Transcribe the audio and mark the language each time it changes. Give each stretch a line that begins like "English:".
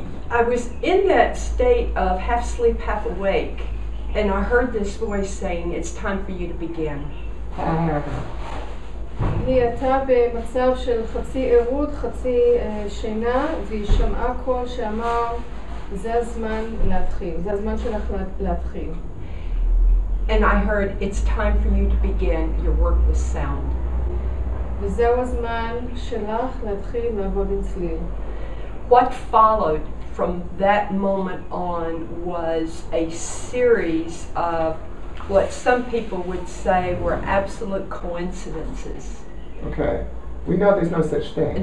English: I was in that state of half sleep, half awake. And I heard this voice saying, it's time for you to begin.
Hebrew: היא הייתה במצב של חצי ערות, חצי שינה, והיא שמעה קול שאמר, זה הזמן להתחיל, זה הזמן שלך להתחיל.
English: And I heard, it's time for you to begin your work with sound.
Hebrew: וזהו הזמן שלך להתחיל לעבוד עם צליל.
English: What followed from that moment on was a series of what some people would say were absolute coincidences. Okay. We know there's no such thing.